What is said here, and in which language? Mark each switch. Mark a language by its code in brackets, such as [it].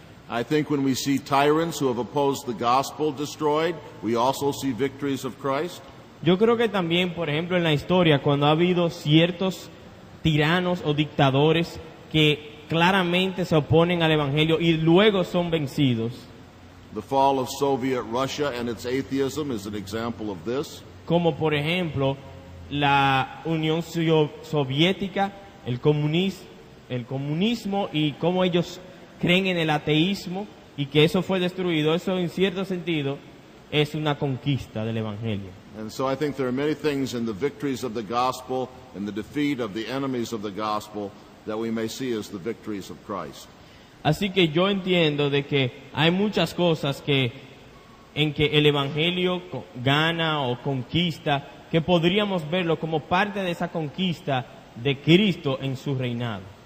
[en] I think when we see tyrants who have opposed the gospel destroyed, we also see victories of Christ. [es] Yo creo que también, por ejemplo, en la historia, cuando ha habido ciertos tiranos o dictadores que claramente se oponen al Evangelio y luego son vencidos. [en] The fall of Soviet Russia and its atheism is an example of this. [es] Como por ejemplo la Unión Soviética, el comunismo y cómo ellos creen en el ateísmo y que eso fue destruido. Eso en cierto sentido es una conquista del Evangelio. [en] And so I think there are many things in the victories of the gospel and the defeat of the enemies of the gospel that we may see as the victories of Christ. [es] Así que yo entiendo de que hay muchas cosas en que el Evangelio gana o conquista, que podríamos verlo como parte de esa conquista de Cristo en su reinado.